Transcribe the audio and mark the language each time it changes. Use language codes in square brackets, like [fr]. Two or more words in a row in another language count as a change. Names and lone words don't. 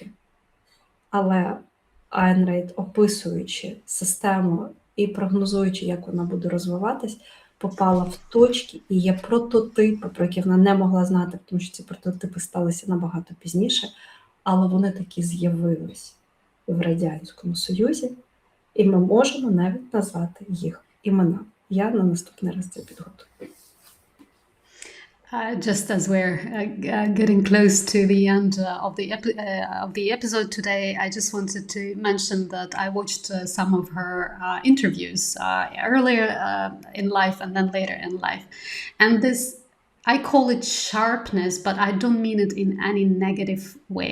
[uk] Але Айн Рейд, описуючи систему і прогнозуючи, як вона буде розвиватись, попала в точки, і є прототипи, про які вона не могла знати, тому що ці прототипи сталися набагато пізніше, але вони такі з'явились в Радянському Союзі, і ми можемо навіть назвати їх імена. Я на наступний раз це підготую. [en] Just as we're getting close to the end of the episode today, I just wanted to mention that I watched some of her interviews earlier in life and then later in life, and this, I call it sharpness, but I don't mean it in any negative way.